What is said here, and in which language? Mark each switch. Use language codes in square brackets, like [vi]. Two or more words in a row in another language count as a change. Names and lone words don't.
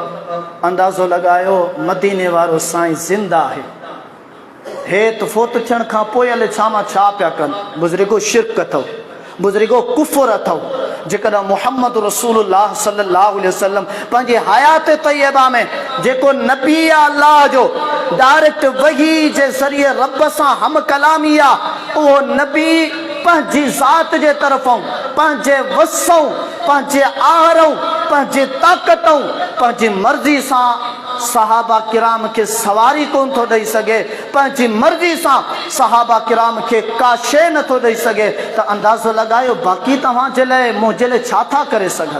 [sd] अंदाज़ो लॻायो मदीने वारो साईं ज़िंदा आहे। हेत फोत थियण खां पोइ हले छा मां छा पिया कनि। बुज़ुर्गो शिरक अथव, बुज़ुर्गो कुफ़र अथव। जेकॾहिं मुहम्मद रसूलुल्लाह [ar] صلى الله عليه وسلم [sd] पंहिंजी हयात तैयबा में जेको नबी आहे अल्लाह जो डायरेक्ट वही जे ज़रिए रब सां हम कलामी आहे, उहो नबी पंहिंजी ज़ात जे तरफ़ों पंहिंजे वसों पंहिंजे आहरों पंहिंजे ताक़तों पंहिंजी मर्ज़ी सां सहाबा किराम के सवारी कोन थो ॾेई सघे, पंहिंजी मर्ज़ी सां सहाबा किराम के का शइ नथो ॾेई सघे, त अंदाज़ो लॻायो बाक़ी तव्हांजे लाइ मुंहिंजे लाइ छा था करे सघनि।